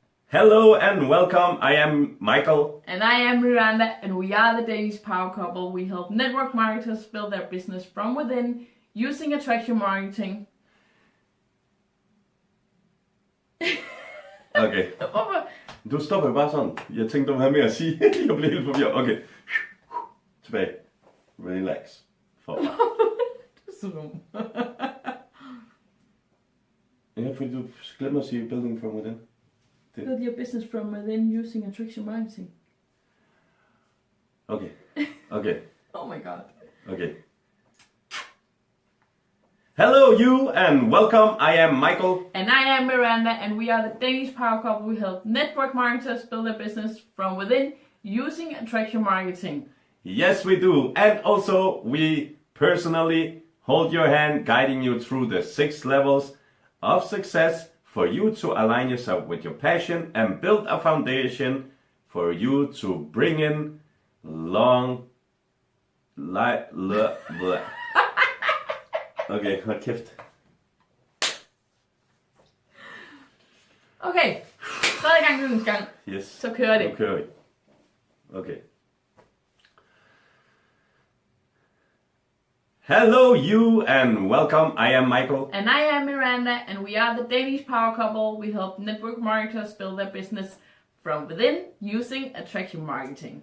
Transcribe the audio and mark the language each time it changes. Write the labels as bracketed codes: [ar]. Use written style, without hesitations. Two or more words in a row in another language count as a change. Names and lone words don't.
[en] Hello and welcome. I am Michael. And I am Miranda, and we are the Danish power couple. We help network marketers build their business from within using attraction marketing. Okay. [da] Hvorfor? Du stopper bare sådan. Jeg tænkte, du havde mere at sige. Jeg blev helt forvirret. Okay. Tilbage. Relax. For. Du er så dum. Ja, fordi du glemmer at sige [en] building from within. Build your business from within using attraction marketing. Okay. Okay. Oh my god. Okay. Hello you and welcome. I am Michael. And I am Miranda, and we are the Danish power couple. We help network marketers build their business from within using attraction marketing. Yes, we do. And also we personally hold your hand, guiding you through the 6 levels of success for you to align yourself with your passion and build a foundation for you to bring in Okay, [da] hold kæft. Okay, tredje gang, lyttens gang. [en] Yes. [da] Så kører det. Nu kører vi. [en] Okay. Hello you and welcome. I am Michael. And I am Miranda, and we are the Danish power couple. We help network marketers build their business from within using attraction marketing.